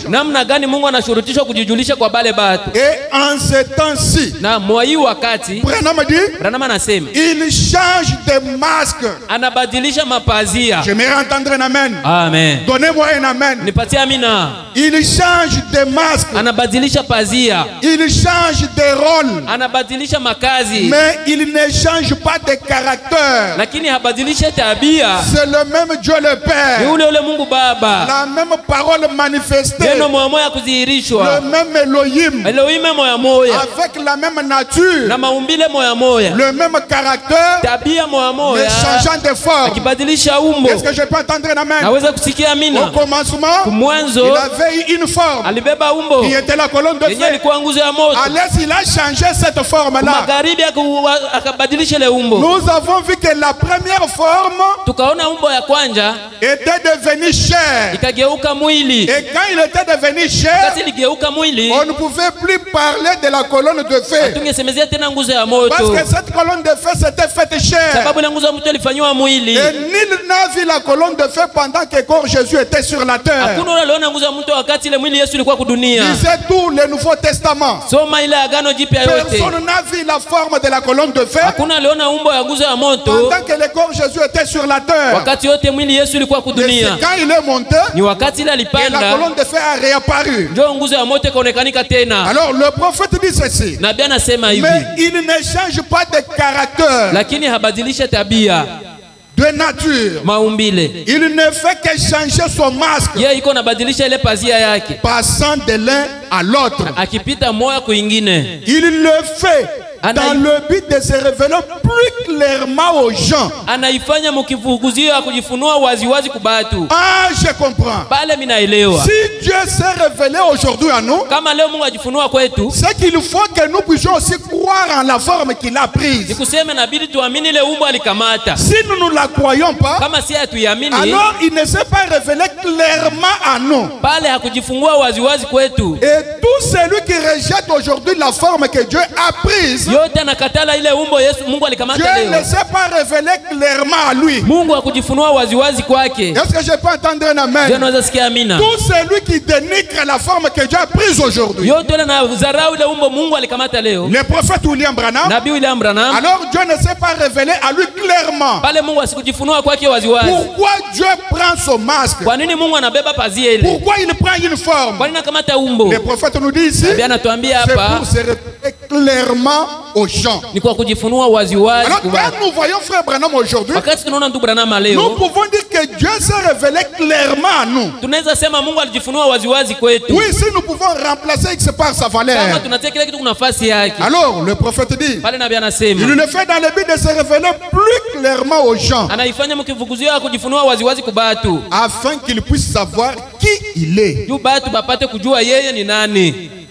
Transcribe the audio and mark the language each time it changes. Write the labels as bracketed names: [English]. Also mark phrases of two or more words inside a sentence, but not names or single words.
[French] Et en ce temps-ci, il change de masque. J'aimerais entendre un amen. Amen. Donnez-moi un amen. Il change de masque. [Swahili] Anabadilisha pazia. [French] Il change de rôle. [Swahili] Anabadilisha makazi. [French] Mais il ne change pas de caractère. [Swahili] Lakini habadilisha tabia. [French] C'est le même Dieu le Père. [Swahili] Yule Mungu Baba. [French] La même parole manifestée. [Swahili] Neno moya kudhihirishwa. [French] Le même Elohim. [Swahili] Elohim moya. [French] Avec la même nature. [Swahili] Na maumbile moya. [French] Le même caractère. [Swahili] Tabia moya. [French] Mais changeant de forme. [Swahili] Akibadilisha umbo. [French] Est-ce que je peux entendre un amen? [Swahili] Naweza kusikia amina. [French] Au commencement, [Swahili] kumwanzo, [French] il avait une forme. [Swahili] Alibeba umbo umbo [French] qui était la colonne de [Swahili] yenye [French] feu. [Swahili] ilikuwa nguzo ya moto. [French] À l'est, il a changé cette forme-là. [Swahili] Magharibi akabadilisha ile umbo. [French] Nous avons vu que la première forme [Swahili] Tukaona umbo ya kwanja [French] était devenue chair. [Swahili] ikageuka mwili. [French] Et quand il était devenu chair, [Swahili] Wakati iligeuka mwili, [French] on ne pouvait plus parler de la colonne de feu. [Swahili] tungesemezea tena nguzo ya [French] Parce [Swahili] moto. [French] que cette colonne de feu s'était faite chair. [Swahili] Sababu ile nguzo ya moto ilifanywa mwili. [French] Et nul n'a vu la colonne de feu pendant que corps Jésus était sur la terre. [Swahili] Hakuna ule aliona nguzo ya moto wakati ile mwili Yesu ilikuwa kudunia. [French] Lisez tout le Nouveau Testament. [Swahili] Soma ile agano jipya yote. [French] Personne n'a vu la forme de la colonne de feu [Swahili] Hakuna aliona umbo ya nguzo ya moto [French] pendant que le corps Jésus était sur la terre. [Swahili] wakati yote mwili Yesu ilikuwa [French] Mais [Swahili] kudunia. [French] c'est quand il est monté [Swahili] Ni wakati ile [French] que la [Swahili] alipanda [French] colonne de feu a réapparu. [Swahili] ndio nguzo ya moto ikaonekanika tena. [French] Alors le prophète dit ceci. [Swahili] Nabii anasema hivi, [French] Mais il ne change pas de caractère, [Swahili] lakini habadilishe tabia, [French] de nature. [Swahili] maumbile. [French] Il ne fait que changer son masque, [Swahili] Yeye iko nabadilisha ile pazia yake, [French] passant de l'un à l'autre. [Swahili] akipita moya kwingine. [French] Il le fait dans le but de se révéler plus clairement aux gens. [Swahili] Anaifanya mkivuguzio ya kujifunua waziwazi kubatu. [French] Ah, je comprends. [Swahili] Pale mimi naelewa. [French] Si Dieu s'est révélé aujourd'hui à nous, [Swahili] Kama leo Mungu ajifunua kwetu, [French] c'est qu'il faut que nous puissions aussi croire en la forme qu'il a prise. [Swahili] nikuseme inabidi tuamini ile umbo alikamata. [French] Si nous ne la croyons pas, [Swahili] Kama si hatuiamini, [French] alors il ne s'est pas révélé clairement à nous. [Swahili] pale hakujifungua waziwazi kwetu. [French] Et tout celui qui rejette aujourd'hui la forme que Dieu a prise, [Swahili] Yote anakatala ile umbo Yesu Mungu alikamata [French] Dieu ne [Swahili] leo. [French] s'est pas révélé clairement à lui. [Swahili] Mungu hakujifunua waziwazi kwake. [French] Est-ce que je peux entendre un [Swahili] Ndio [French] amen? [Swahili] naweza sikia amina. [French] Tout celui qui dénigre la forme que Dieu a prise aujourd'hui. [Swahili] Yote ile na dharau ile umbo Mungu alikamata leo. [French] Le prophète William Branham, [Swahili] Nabii William Branham, [French] alors Dieu ne s'est pas révélé à lui clairement. [Swahili] pale Mungu asikujifunua kwake waziwazi. [French] Pourquoi Dieu prend son masque? [Swahili] Kwa nini Mungu anabeba pazia ile? [French] Pourquoi il prend une forme? [Swahili] Kwa nini anakamata umbo? [French] Le prophète nous dit ici, [Swahili] Nabii anatuambia [French] c'est [Swahili] hapa [French] pour se révéler clairement aux gens. [Swahili] ni kwa kujifunua waziwazi [French] Alors [Swahili] kwa watu. [French] quand nous voyons frère Branham aujourd'hui, [Swahili] Wakati tunaona ndugu Branham [French] nous [Swahili] leo, [French] pouvons dire que Dieu s'est révélé clairement à nous. [Swahili] tunaweza sema Mungu alijifunua waziwazi kwetu. [French] Oui, si nous pouvons remplacer X par sa [Swahili] Kama [French] valeur. [Swahili] tunatia kile kitu kwa nafasi yake. [French] Alors le prophète dit, [Swahili] Pale nabii [French] il [Swahili] anasema [French] le fait dans le but de se révéler plus clairement aux gens, [Swahili] anaifanya mkivuguzio ya kujifunua waziwazi kwa batu. [French] afin qu'ils puissent savoir qui il est. [Swahili] Juu batu bapate kujua yeye ni nani.